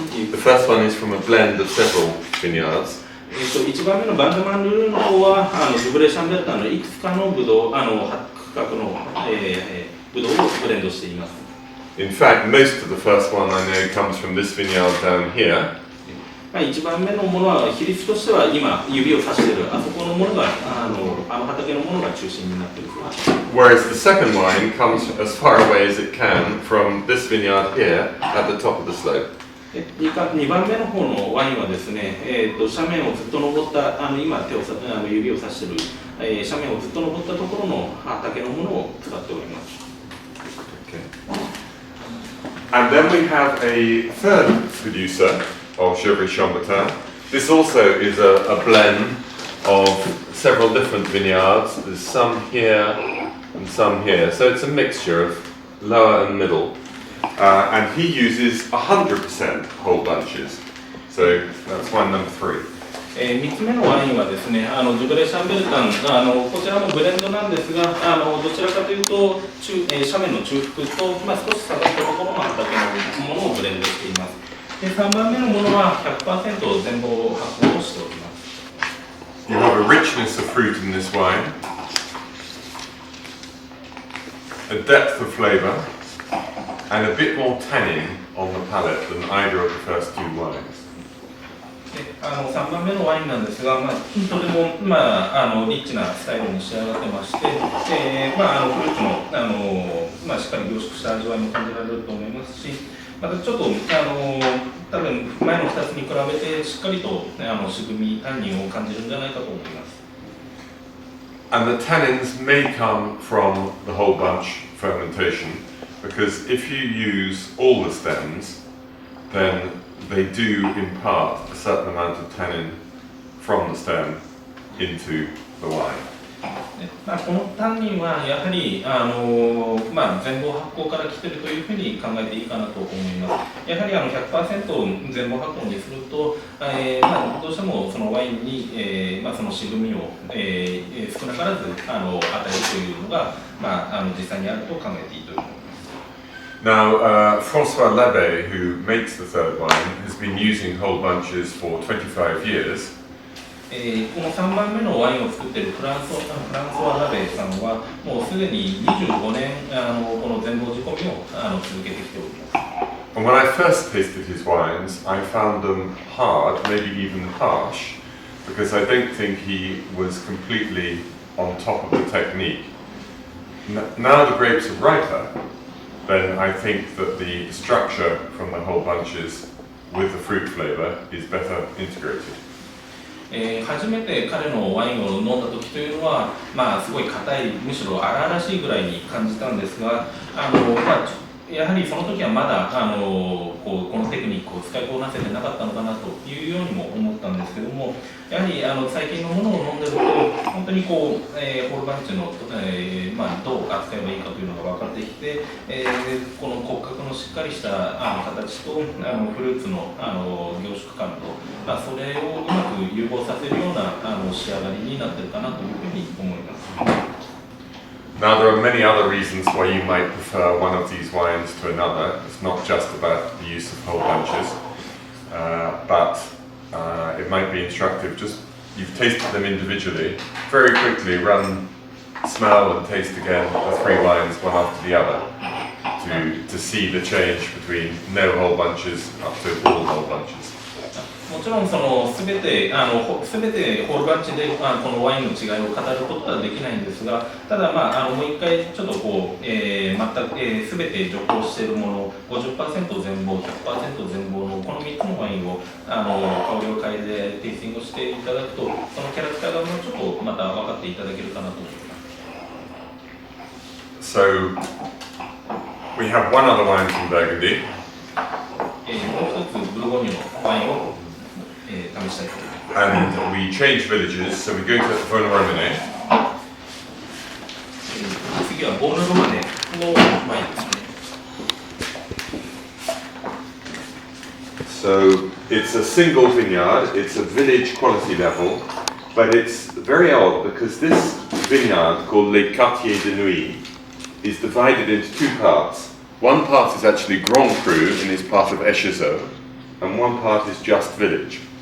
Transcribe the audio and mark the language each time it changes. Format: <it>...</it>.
<en>The first one is from a blend of several vineyards.</en> <ja>1番目のバンダマンルーの方はジュブレーシャンベルタンのいくつかのブドウ、区画の、ブドウをブレンドしています。</ja> <en>In fact, most of the first one I know comes from this vineyard down here.</en> <ja>1番目のものは比率としては今指を指しているあそこのものが畑のものが中心になっている。</ja> <en>Whereas the second wine comes as far away as it can from this vineyard here at the top of the slope.</en> <ja>2番目の方のワインはですね、斜面をずっと登った今指を指している、斜面をずっと登ったところの畑のものを使っております。</ja> <en>Okay. And then we have a third producer of Gevrey Chambertin. This also is a blend of several different vineyards. There's some here and some here, so it's a mixture of lower and middle. And he uses 100% whole bunches. So that's wine number 3.</en> <ja>3つ目のワインはですね、ジュブレーシャンベルタン、こちらもブレンドなんですが、どちらかというと斜面の中腹と、少し下がったところの畑のものをブレンドしています。で3番目のものは 100% 全部発酵をしております。</ja> <en>You have a richness of fruit in this wine, a depth of flavour, and a bit more tannin on the palate than either of the first two wines.</en> <ja>3番目のワインなんですが、とても、リッチなスタイルに仕上がってまして、フルーツの、しっかり凝縮した味わいも感じられると思いますし、またちょっと、多分前の2つに比べてしっかりと渋み、タンニンを感じるんじゃないかと思います。</ja> <en>And the tannins may come from the whole bunch fermentation, because if you use all the stems, then they do impart a certain amount of tannin from the stem into the wine.</en> <ja>このタンニンはやはり全房発酵から来ているというふうに考えていいかなと思います。やはり100% 全房発酵にすると、どうしてもそのワインに、その渋みを、少なからず与えるというのが、実際にあると考えていいと思います。</ja> <en>Now, François Labbé, who makes the third wine, has been using whole bunches for 25 years.</en> <ja>この3番目のワインを作っているフランソワ・ラベーさんはもうすでに25年この全房仕込みを続けてきております。</ja> <en>And when I first tasted his wines, I found them hard, maybe even harsh, because I don't think he was completely on top of the technique. Now the grapes are riper, then I think that the structure from the whole bunches with the fruit flavor is better integrated.</en> <ja>初めて彼のワインを飲んだ時というのは、すごい硬い、むしろ荒々しいぐらいに感じたんですが、やはりその時はまだこのテクニックを使いこなせてなかったのかなというようにも思ったんですけども、やはり最近のものを飲んでると本当にホールバンチの、どう扱えばいいかというのが分かってきて、この骨格のしっかりした形とフルーツの凝縮感と、それをうまく融合させるような仕上がりになってるかなというふうに思います。</ja> <en>Now there are many other reasons why you might prefer one of these wines to another. It's not just about the use of whole bunches, but it might be instructive. Just you've tasted them individually, very quickly run, smell and taste again the three wines one after the other to see the change between no whole bunches up to all whole bunches.</en> <ja>もちろん全てホールバンチでこのワインの違いを語ることはできないんですが、ただもう一回ちょっと全て徐行しているもの 50% 全房 100% 全房のこの3つのワインを香りを変えてテイスティングをしていただくと、そのキャラクターがもうちょっとまた分かっていただけるかなと思います。</ja> <en>So we have one other wine from Burgundy.</en> <ja>もう一つブルゴーニュのワインを試したいと思います。</ja> <en>And we change villages, so we're going to Vosne-Romanée.</en> <ja>次はボーヌロマネのワインですね。</ja> <en>So it's a single vineyard, it's a village quality level, but it's very odd because this vineyard called Les Quartiers de Nuit is divided into two parts. One part is actually Grand Cru and is part of Échezeaux, and one part is just village.</en>